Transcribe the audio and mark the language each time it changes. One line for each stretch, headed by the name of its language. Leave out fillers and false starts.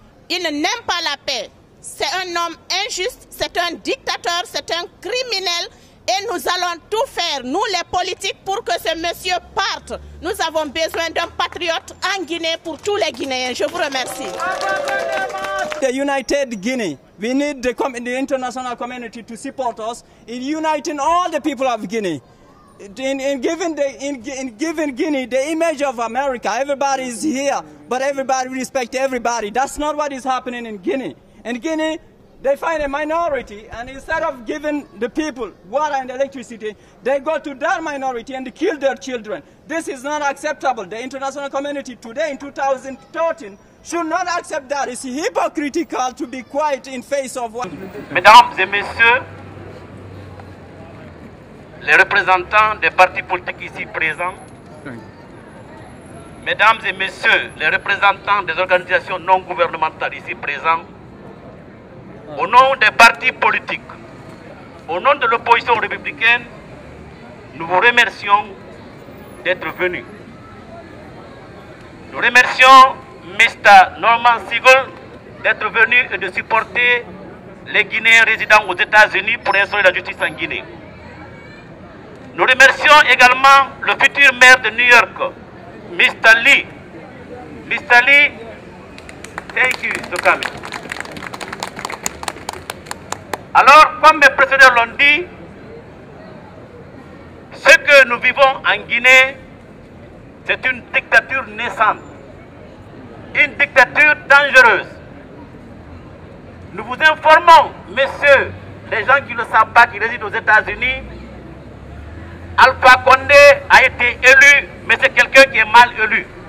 French: Il n'aime pas la paix. C'est un homme injuste, c'est un dictateur, c'est un criminel. Et nous allons tout faire, nous les politiques, pour que ce monsieur parte. Nous avons besoin d'un patriote en Guinée pour tous les Guinéens. Je vous remercie.
English: The United Guinea. We need the international community to support us in uniting all the people of Guinea. In giving Guinea the image of America. Everybody is here, but everybody respects everybody. That's not what is happening in Guinea. In Guinea, they find a minority, and instead of giving the people water and electricity, they go to that minority and kill their children. This is not acceptable. The international community today in 2013 should not accept that. It's hypocritical to be quiet in face of what...
French: Mesdames et messieurs, les représentants des partis politiques ici présents, mesdames et messieurs, les représentants des organisations non gouvernementales ici présents, au nom des partis politiques, au nom de l'opposition républicaine, nous vous remercions d'être venus. Nous remercions Mr. Norman Segal d'être venu et de supporter les Guinéens résidant aux États-Unis pour instaurer la justice en Guinée. Nous remercions également le futur maire de New York, Mr. Lee. Mr.
English: Lee, thank you for coming.
French: Alors, comme mes précédents l'ont dit, ce que nous vivons en Guinée C'est une dictature naissante, une dictature dangereuse. Nous vous informons, messieurs, les gens qui ne le savent pas, qui résident aux États-Unis, Alpha Condé a été élu, mais c'est quelqu'un qui est mal élu.